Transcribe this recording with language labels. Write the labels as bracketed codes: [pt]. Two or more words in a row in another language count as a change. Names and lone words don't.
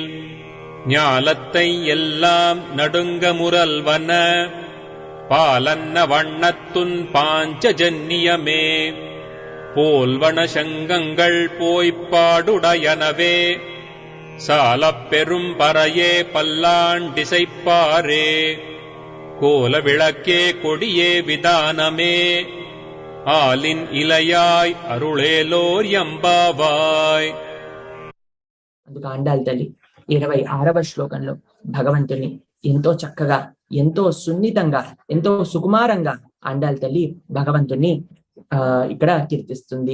[ta] ஞாலத்தை எல்லாம் நடுங்க முரல்வன பாலன்ன வண்ணத்துன் பாஞ்சஜன்னியமே போல்வன சங்கங்கள் போய்ப்பாடுடையனவே சாலப் பெரும் பறையே பல்லாண்டிசைப்பாரே கோல விளக்கே கொடியே விதானமே ஆலின் இலையாய் அருளேலோர் எம்பாவாய். [te] అందుకు ఆండాళ్ తల్లి 26వ శ్లోకంలో భగవంతుని ఎంతో చక్కగా, ఎంతో సున్నితంగా, ఎంతో సుకుమారంగా ఆండాళ్ తల్లి భగవంతుని ఇక్కడ కీర్తిస్తుంది.